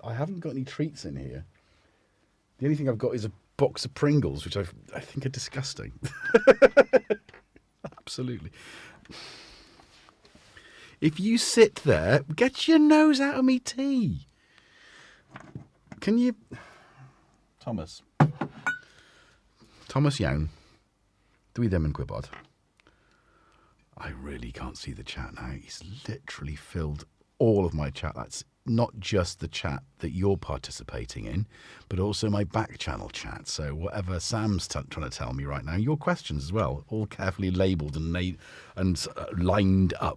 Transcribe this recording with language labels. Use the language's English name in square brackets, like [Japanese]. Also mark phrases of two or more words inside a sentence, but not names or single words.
[English] I haven't got any treats in here. The only thing I've got is a box of Pringles, which I think are disgusting. Absolutely. If you sit there, get your nose out of me tea. Can you... Thomas Yown. [Welsh] Dwi ddim yn gwybod. [English] I really can't see the chat now. He's literally filled all of my chat. That's not just the chat that you're participating in, but also my back channel chat. So whatever Sam's trying to tell me right now, your questions as well, all carefully labelled and lined up.